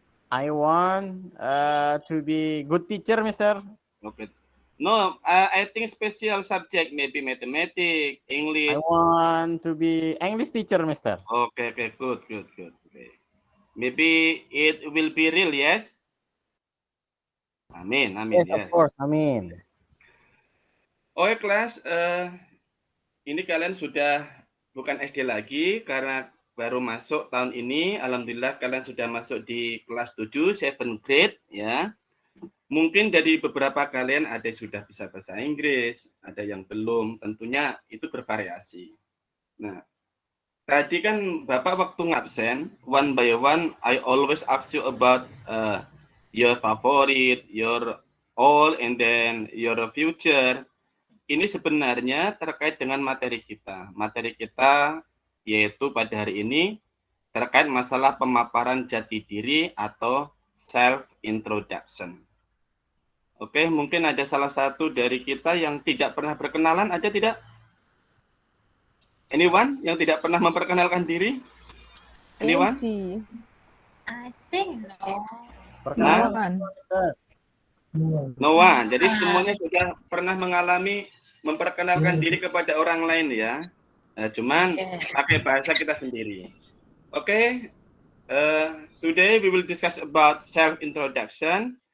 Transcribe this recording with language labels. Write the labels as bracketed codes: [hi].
[en] I want to be good teacher, Mister. Okay. No, I think special subject, maybe mathematics, I English. want to be English teacher, Mister. Okay, good. Okay. Maybe it will be real, yes? Amin, Yes, yes. of course. Amin. [id] Oke, kelas, ini kalian sudah bukan SD lagi karena baru masuk tahun ini. Alhamdulillah kalian sudah masuk di kelas 7, 7 grade, ya. Mungkin dari beberapa kalian ada yang sudah bisa bahasa Inggris, ada yang belum, tentunya itu bervariasi. Nah, tadi kan Bapak waktu ngabsen, [en] one by one, I always ask you about your favorite, your all, and then your future. [id] Ini sebenarnya terkait dengan materi kita. Materi kita yaitu pada hari ini terkait masalah pemaparan jati diri atau self-introduction. Oke, mungkin ada salah satu dari kita yang tidak pernah berkenalan, ada tidak? Anyone yang tidak pernah memperkenalkan diri? [en] Anyone? I think no. [id] Perkenalkan. [en] No one. [id] Jadi semuanya sudah pernah mengalami memperkenalkan diri kepada orang lain ya. Cuman pakai bahasa kita sendiri. Oke. [en] Today we will discuss about self-introduction.